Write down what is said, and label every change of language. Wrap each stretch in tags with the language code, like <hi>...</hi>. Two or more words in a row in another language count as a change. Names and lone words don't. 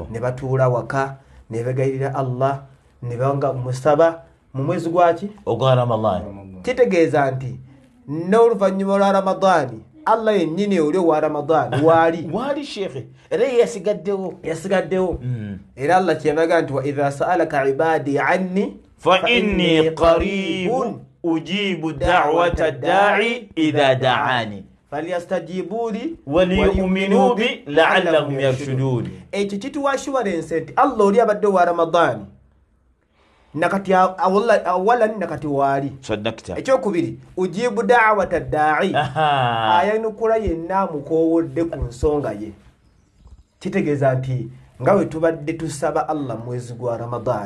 <lg>ne batuula waka ne begalirira Allah ne banga musaba mu mwezi gwaki ogwa Ramadhan kitegeeza nti n'oluvannyuma lwa Ramadhan Allah yennyini oli wa Ramadhan wali shekhe era yasigaddewo era Allah kyemaga nti</lg> <ar>وإذا سألك عبادي عني فإني قريب أجيب دعوة الداع إذا دعان فليستجيبوا لي وليؤمنوا بي لعلهم يرشدون</ar> <lg>ekyo kituwa assurance nti Allah oli abadde wa Ramadhan nakati awalan nakati wali</lg> <ar>saddakta</ar> <lg>ekyokubiri</lg> <ar>أجيب دعوة الداع</ar> <lg>ayanukula yenna mukowodde ku nsonga ye kitegeeza nti nga bwe tubadde tusaba Allah mwezi gwa Ramadhan</lg>